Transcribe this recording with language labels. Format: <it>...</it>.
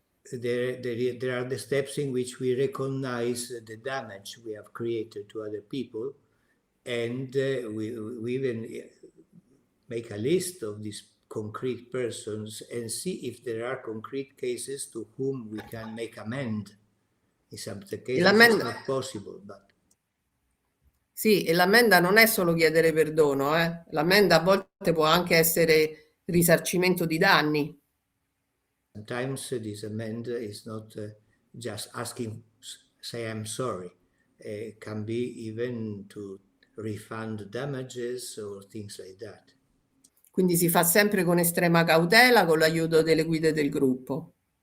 <en>There are the steps in which we recognize the damage we have created to other people, and we even make a list of these concrete persons and see if there are concrete cases to whom we can make amend. In some cases it's not possible, but...</en> <it>Sì, e l'ammenda non è solo chiedere perdono, l'ammenda a volte può anche essere risarcimento di danni.</it> <en>Sometimes this amend is not just asking, say I'm sorry. Can be even to refund damages or things like that.</en> <it>Quindi si fa sempre con estrema cautela, con l'aiuto delle guide del gruppo.</it>